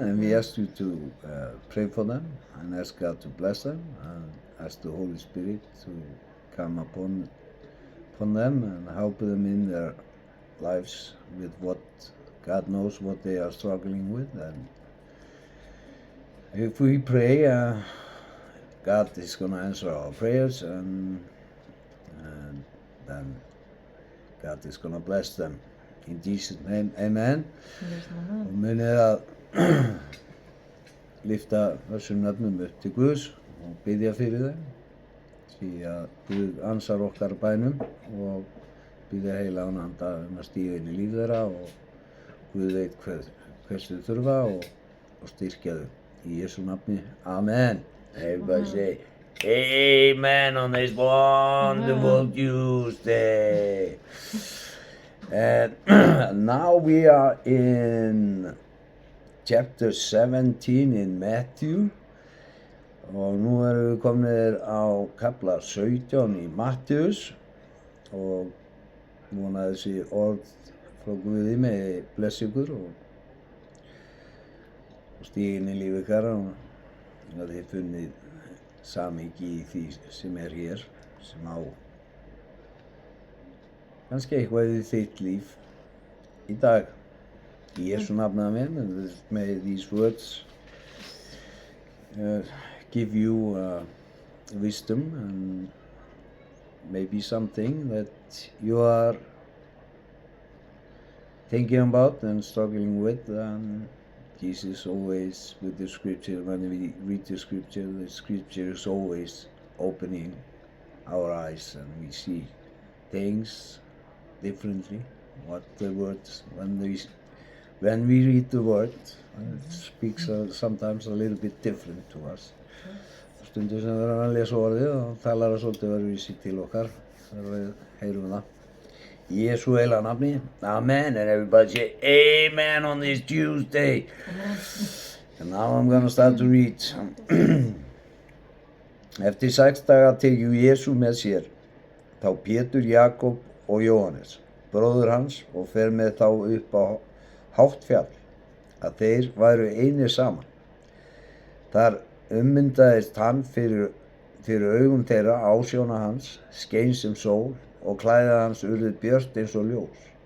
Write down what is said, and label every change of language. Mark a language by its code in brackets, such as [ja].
[en] And we ask you to pray for them and ask God to bless them and ask the Holy Spirit to come upon them and help them in their lives with what God knows what they are struggling with. And if we pray, God is going to answer our prayers and then God is going to bless them. In Jesus' name, amen. [is] Og munið að lyfta þessum nöfnum upp til Guðs og biðja fyrir þeim. Því að Guð ansar okkar bænum og biðja heilagan anda að stíga inn í líf þeirra og Guð veit hvers þau þurfa og styrkja þau. Í Jesú nafni, amen. [en] Everybody say, amen on this wonderful Tuesday. And now we are in chapter 17 in Matthew [is] og nú erum við komnir á kafla 17 í Matthews og vona þessi orð frá Guði með blessi ykkur og stíga inn í líf ykkar og að þið funnið samhengi í því sem hér sem á kannski eitthvað í þitt líf í dag. Í Jesú nafni, amen. [en] And may these words give you wisdom and maybe something that you are thinking about and struggling with. Jesus always, with the scripture, when we read the scripture is always opening our eyes and we see things differently. What the words, when we read the word, it speaks sometimes a little bit different to us. [is] Stundur sem við erum að lesa orðið og talar það svolítið öðruvísi til okkar þegar við heyrum það. Í Jesú heila nafni, amen, [en] and everybody say amen on this Tuesday. And now I'm gonna start to read. [is] Eftir 6 daga tekju Jesú með sér þá Pétur, Jakob og Jóhannes, bróður hans, og fer með þá upp á hátt fjall, að þeir væru einir saman. Þar ummyndaðist hann fyrir augum þeirra, ásjóna hans skein sem sól og klæði hans urðu björt eins og ljós.